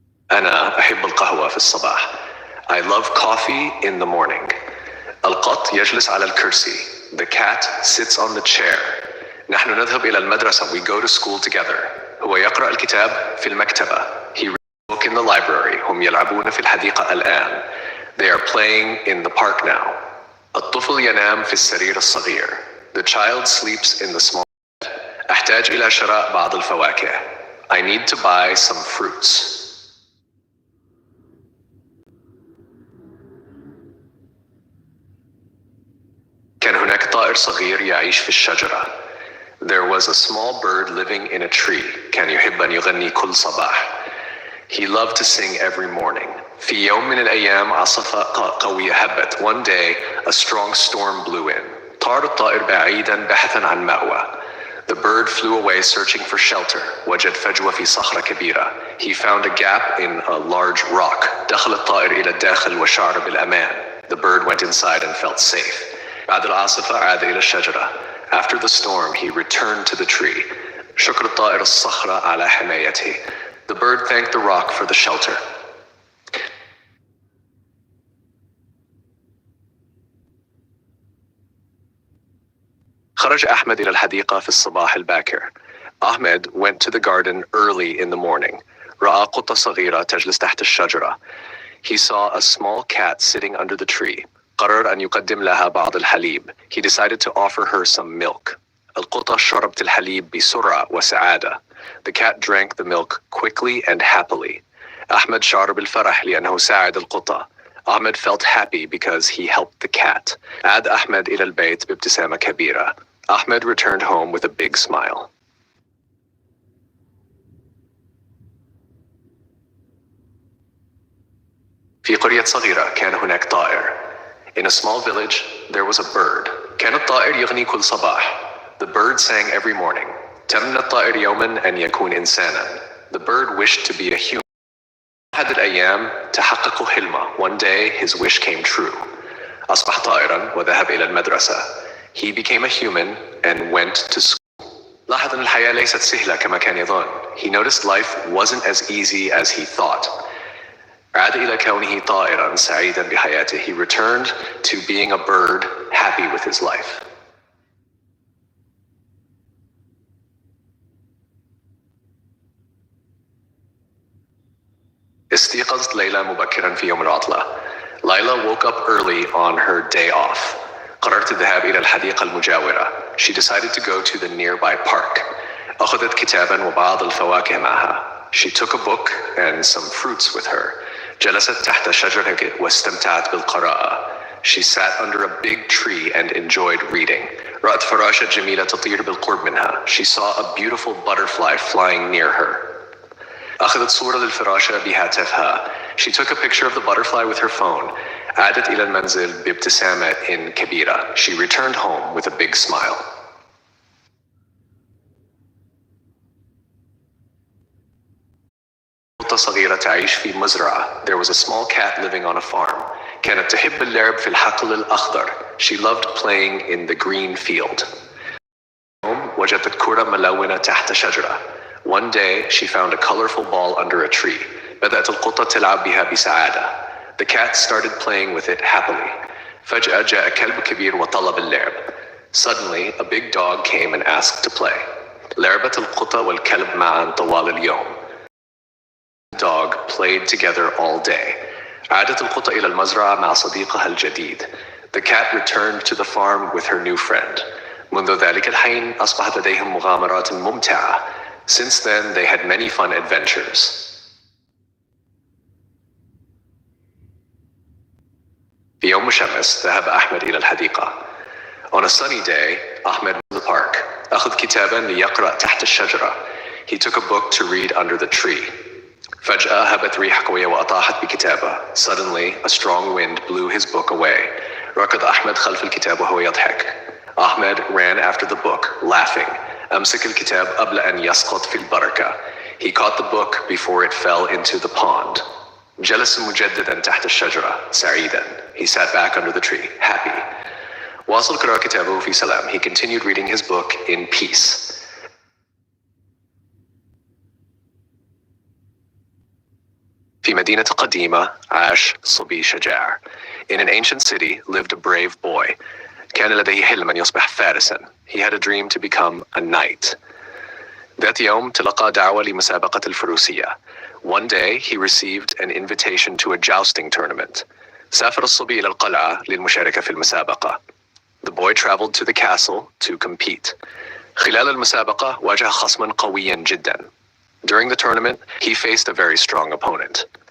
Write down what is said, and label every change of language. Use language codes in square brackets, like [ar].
[ar] أنا أحب القهوة في الصباح. [en] I love coffee in the morning. [ar] القط يجلس على الكرسي. [en] The cat sits on the chair. [ar] نحن نذهب إلى المدرسة. [en] We go to school together. [ar] هو يقرأ الكتاب في المكتبة. [en] He reads a book in the library. [ar] هم يلعبون في الحديقة الآن. [en] They are playing in the park now. [ar] الطفل ينام في السرير الصغير. [en] The child sleeps in the small bed. [ar] أحتاج إلى شراء بعض الفواكه. [en] I need to buy some fruits. [ar] كان هناك طائر صغير يعيش في الشجرة. [en] There was a small bird living in a tree. [ar] كان يحب أن يغني كل صباح. [en] He loved to sing every morning. [ar] في يوم من الأيام عاصفة قوية هبت. [en] One day a strong storm blew in. [ar] طار الطائر بعيدا بحثا عن مأوى. [en] The bird flew away searching for shelter. [ar] وجد فجوة في صخرة كبيرة. [en] He found a gap in a large rock. [ar] دخل الطائر إلى الداخل وشعر بالأمان. [en] The bird went inside and felt safe. [ar] بعد العاصفة عاد إلى الشجرة. [en] After the storm, he returned to the tree. [ar] شكر الطائر الصخرة على حمايته. [en] The bird thanked the rock for the shelter. [ar] خرج أحمد إلى الحديقة في الصباح الباكر. [en] Ahmed went to the garden early in the morning. [ar] رأى قطة صغيرة تجلس تحت الشجرة. [en] He saw a small cat sitting under the tree. [ar] قرر أن يقدم لها بعض الحليب. [en] He decided to offer her some milk. [ar] القطة شربت الحليب بسرعة وسعادة. [en] The cat drank the milk quickly and happily. [ar] أحمد شعر بالفرح لأنه ساعد القطة. [en] Ahmed felt happy because he helped the cat. [ar] عاد أحمد إلى البيت بابتسامة كبيرة. [en] Ahmed returned home with a big smile. [ar] في قرية صغيرة كان هناك طائر. [en] In a small village, there was a bird. [ar] كان الطائر يغني كل صباح. [en] The bird sang every morning. [ar] تمنى الطائر يوما أن يكون إنسانا. [en] The bird wished to be a human. [ar] أحد الأيام تحقق حلمه. [en] One day his wish came true. [ar] أصبح طائرا وذهب إلى المدرسة. [en] He became a human and went to school. [ar] لاحظ أن الحياة ليست سهلة كما كان يظن. [en] He noticed life wasn't as easy as he thought. [ar] عاد إلى كونه طائرا سعيدا بحياته. [en] He returned to being a bird, happy with his life. [ar] استيقظت ليلى مبكرا في يوم العطلة. [en] Lila woke up early on her day off. [ar] قررت الذهاب إلى الحديقة المجاورة. [en] She decided to go to the nearby park. [ar] أخذت كتابا وبعض الفواكه معها. [en] She took a book and some fruits with her. [ar] جلست تحت شجرة واستمتعت بالقراءة. [en] She sat under a big tree and enjoyed reading. [ar] رأت فراشة جميلة تطير بالقرب منها. [en] She saw a beautiful butterfly flying near her. [ar] أخذت صورة للفراشة بهاتفها. [en] She took a picture of the butterfly with her phone. [ar] عادت إلى المنزل بابتسامة كبيرة. [en] She returned home with a big smile. [ar] قطة صغيرة تعيش في مزرعة. [en] There was a small cat living on a farm. [ar] كانت تحب اللعب في الحقل الأخضر. [en] She loved playing in the green field. [ar] وجدت كرة ملونة تحت شجرة. [en] One day she found a colorful ball under a tree. [ar] بدأت القطة تلعب بها بسعادة. [en] The cat started playing with it happily. [ar] فجأة جاء كلب كبير وطلب اللعب. [en] Suddenly a big dog came and asked to play. [ar] لعبت القطة والكلب معا طوال اليوم. [en] The dog played together all day. [ar] عادت القطة إلى المزرعة مع صديقها الجديد. [en] The cat returned to the farm with her new friend. [ar] منذ ذلك الحين أصبحت لديهم مغامرات ممتعة. [en] Since then they had many fun adventures. [ar] في يوم مشمس ذهب أحمد إلى الحديقة. [en] On a sunny day, Ahmed went to the park. [ar] أخذ كتابا ليقرأ تحت الشجرة. [en] He took a book to read under the tree. [ar] فجأة هبت ريح قوية وأطاحت بكتابه. [en] Suddenly, a strong wind blew his book away. [ar] ركض أحمد خلف الكتاب وهو يضحك. [en] Ahmed ran after the book, laughing. [ar] أمسك الكتاب قبل أن يسقط في البركة. [en] He caught the book before it fell into the pond. [ar] جلس مجددا تحت الشجرة سعيدا. [en] He sat back under the tree, happy. [ar] واصل قراءة كتابه في سلام. [en] He continued reading his book in peace. [ar] في مدينة قديمة عاش صبي شجاع. [en] In an ancient city lived a brave boy. [ar] كان لديه حلم أن يصبح فارسا. [en] He had a dream to become a knight. [ar] ذات يوم تلقى دعوة لمسابقة الفروسية. [en] One day he received an invitation to a jousting tournament. [ar] سافر الصبي إلى القلعة للمشاركة في المسابقة. [en] The boy traveled to the castle to compete. [ar] خلال المسابقة واجه خصما قويا جدا. [en] During the tournament, he faced a very strong opponent.